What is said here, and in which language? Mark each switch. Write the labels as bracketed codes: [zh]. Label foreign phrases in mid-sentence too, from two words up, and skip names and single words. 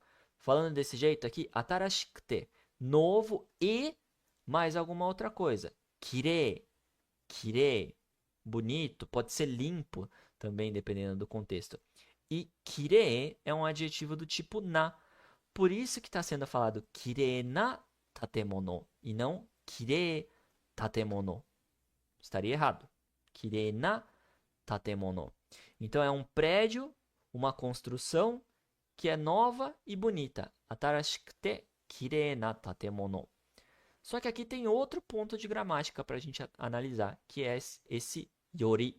[pt] Falando desse jeito aqui, atarashikute, novo e mais alguma outra coisa. [ja] きれい、きれい, [pt] bonito, pode ser limpo também, dependendo do contexto. E kirei é um adjetivo do tipo na. Por isso que está sendo falado [ja] きれいな建物 [pt] e não [ja] きれい建物. [pt] Estaria errado. [ja] きれいな建物. [pt] Então é um prédio, uma construção que é nova e bonita. [ja] 新しくてきれいな建物. [pt] Só que aqui tem outro ponto de gramática para a gente analisar, que é esse yori.